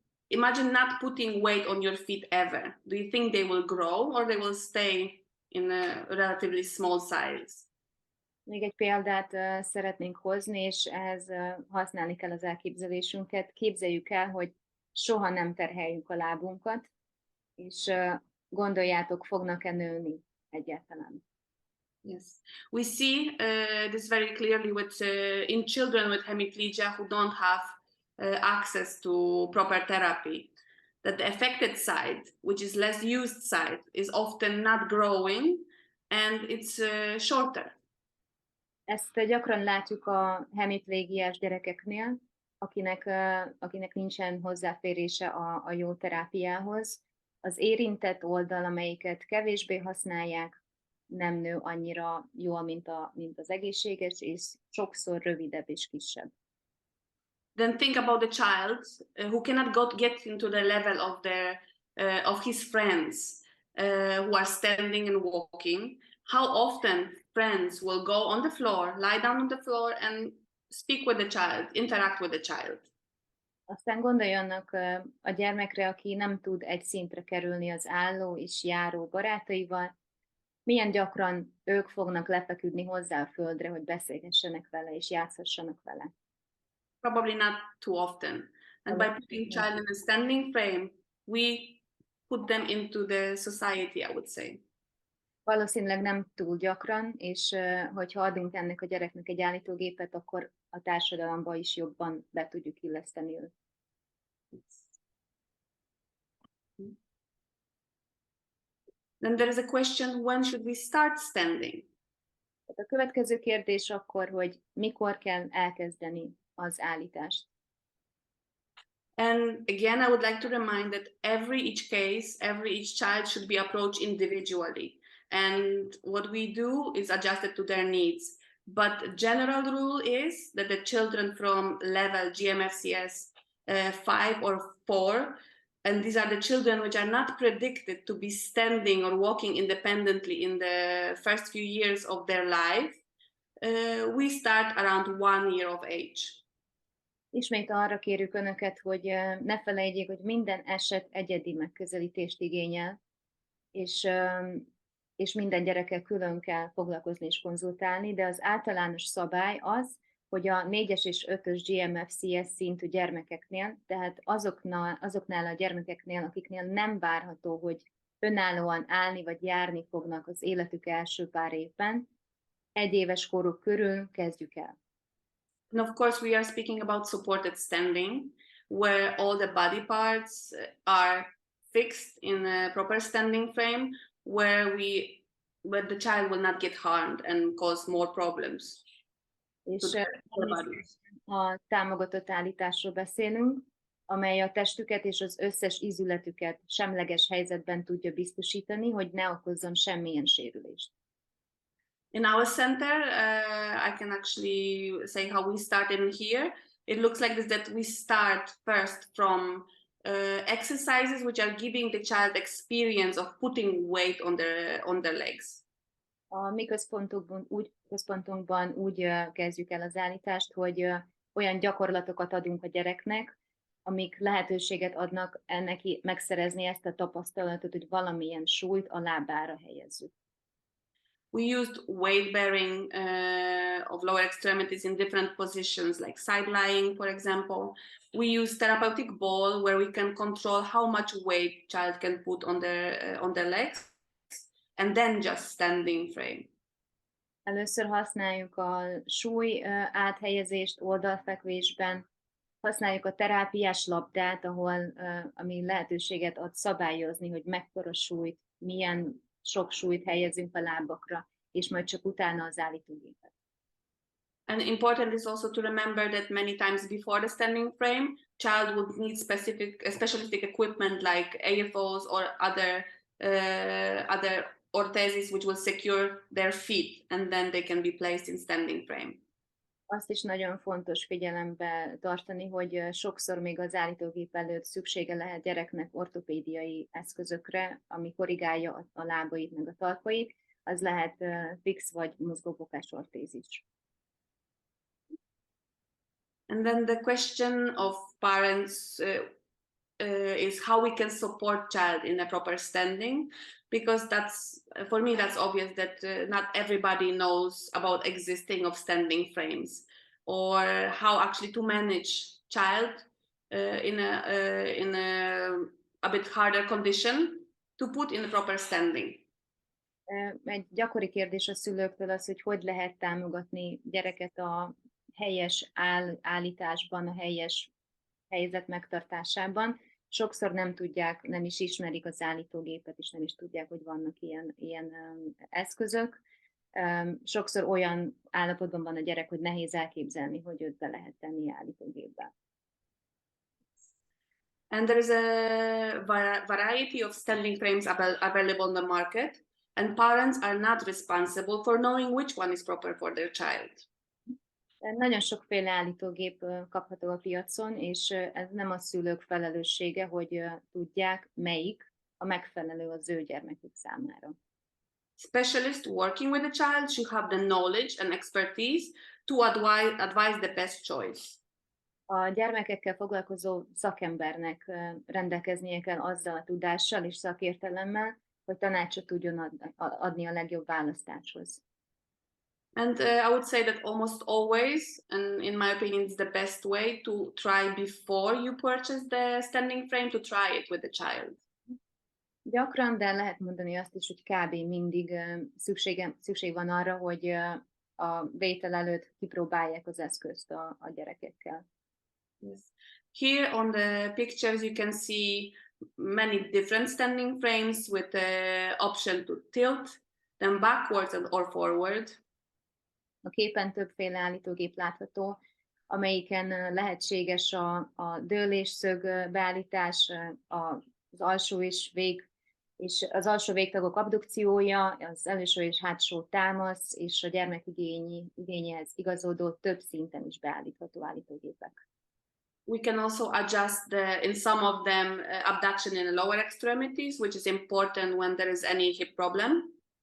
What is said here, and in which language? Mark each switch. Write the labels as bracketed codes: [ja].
[en] Imagine not putting weight on your feet ever. Do you think they will grow or they will stay in a relatively small size? [hu] Még egy példát szeretnénk hozni, és ehhez használni kell az elképzelésünket. Képzeljük el, hogy soha nem terheljük a lábunkat, és gondoljátok, fognak-e nőni egyáltalán. [en] Yes, we see this very clearly with in children with hemiplegia who don't have access to proper therapy. That the affected side, which is less used side, is often not growing and it's shorter. [hu] Ezt gyakran látjuk a hemiplégiás gyerekeknél, akinek nincsen hozzáférése a jó terápiához. Az érintett oldal, amelyiket kevésbé használják, nem nő annyira jól, mint az egészséges, és sokszor rövidebb és kisebb. [en] Then think about the child who cannot get into the level of his friends who are standing and walking. How often friends will go on the floor, lie down on the floor and speak with the child, interact with the child. [hu] Aztán gondoljanak a gyermekre, aki nem tud egy szintre kerülni az álló és járó barátaival, milyen gyakran ők fognak lefeküdni hozzá a földre, hogy beszélgessenek vele és játszhassanak vele. [en] Probably not too often. And by putting child in a standing frame, we put them into the society, I would say. [hu] Valószínűleg nem túl gyakran, és hogyha adunk ennek a gyereknek egy állítógépet, akkor a társadalomba is jobban be tudjuk illeszteni őt. [en] Then there is a question, when should we start standing? [hu] A következő kérdés akkor, hogy mikor kell elkezdeni az állítást. [en] And again, I would like to remind that each child should be approached individually. And what we do is adjusted to their needs. But the general rule is that the children from level GMFCS 5 or 4, and these are the children which are not predicted to be standing or walking independently in the first few years of their life, we start around 1 year of age. [hu] Ismét arra kérjük Önöket, hogy ne felejtjék, hogy minden eset egyedi megközelítést igényel, és minden gyerekkel külön kell foglalkozni és konzultálni, de az általános szabály az, hogy a 4-es és 5-ös GMFCS szintű gyermekeknél, tehát azoknál a gyermekeknél, akiknél nem várható, hogy önállóan állni vagy járni fognak az életük első pár évben, 1 éves koruk körül kezdjük el. [en] And of course, we are speaking about supported standing, where all the body parts are fixed in a proper standing frame, where the child will not get harmed and cause more problems. [hu] És a támogatott állításról beszélünk, amely a testüket és az összes ízületüket semleges helyzetben tudja biztosítani, hogy ne okozzon semmilyen sérülést. [en] In our center, I can actually say how we start in here. It looks like this, that we start first from exercises which are giving the child experience of putting weight on their legs. [hu] A mi központunkban úgy kezdjük el az állítást, hogy olyan gyakorlatokat adunk a gyereknek, amik lehetőséget adnak neki megszerezni ezt a tapasztalatot, hogy valamilyen súlyt a lábára helyezzük. [en] We used weight bearing of lower extremities in different positions, like side lying, for example. We use therapeutic ball, where we can control how much weight child can put on their legs, and then just standing frame. [hu] Először használjuk a súly áthelyezést oldalfekvésben, használjuk a terápiás labdát, ami lehetőséget ad szabályozni, hogy mekkora súlyt, milyen sok súlyt helyezünk a lábakra, és majd csak utána az állítógépet. [en] And important is also to remember that many times before the standing frame, child would need specialistic equipment like AFOs or other ortheses which will secure their feet, and then they can be placed in standing frame. [hu] Azt is nagyon fontos figyelembe tartani, hogy sokszor még az állítógép előtt szüksége lehet gyereknek ortopédiai eszközökre, ami korrigálja a lábait meg a talpait, az lehet fix vagy mozgófokás ortézis. [en] And then the question of parents is how we can support child in a proper standing, because for me that's obvious that not everybody knows about existing of standing frames, or how actually to manage child in a bit harder condition to put in a proper standing. [hu] Egy gyakori kérdés a szülőktől az, hogy lehet támogatni gyereket a helyes állításban, a helyes helyzet megtartásában. Sokszor nem tudják, nem is ismerik az állítógépet, és nem is tudják, hogy vannak ilyen eszközök. Sokszor olyan állapotban van a gyerek, hogy nehéz elképzelni, hogy őt be lehet tenni állítógépbe. [en] And there is a variety of standing frames available on the market, and parents are not responsible for knowing which one is proper for their child. [hu] Nagyon sokféle állítógép kapható a piacon, és ez nem a szülők felelőssége, hogy tudják, melyik a megfelelő az ő gyermekük számára. [en] Specialists working with the child should have the knowledge and expertise to advise the best choice. [hu] A gyermekekkel foglalkozó szakembernek rendelkeznie kell azzal a tudással és szakértelemmel, hogy tanácsot tudjon adni a legjobb választáshoz. [en] And I would say that almost always, and in my opinion, it's the best way to try before you purchase the standing frame, to try it with the child. [hu] Gyakran, de lehet mondani azt is, hogy kb. Mindig szükség van arra, hogy a vétel előtt kipróbálják az eszközt a gyerekekkel. [en] Yes. Here on the pictures you can see many different standing frames with the option to tilt them backwards or forward. [hu] A képen többféle állítógép látható, amelyiken lehetséges a dőlésszög beállítás, az alsó és az alsó végtagok abdukciója, az előső és hátsó támasz, és a gyermek igényéhez igazodó több szinten is beállítható állítógépek. [en] We can also adjust in some of them abduction in the lower extremities, which is important when there is any hip problem.